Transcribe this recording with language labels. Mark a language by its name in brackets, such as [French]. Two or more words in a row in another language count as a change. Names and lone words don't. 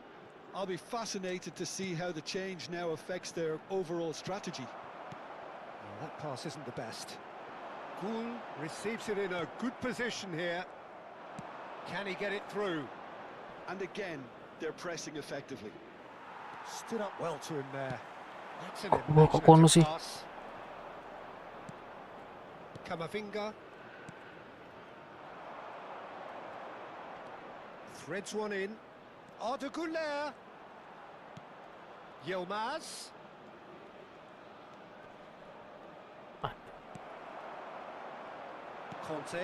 [English] I'll be fascinated to see how the change now affects their overall strategy. Well, that pass isn't the best. Gul receives it in a good position here. Can he get it through? And again, they're pressing effectively. Stood up well to him there. That's an [Javanese] Kok kono sih? [English] imaginative pass. Kamavinga. Threads one in. Arda Güler. Yilmaz. Conte.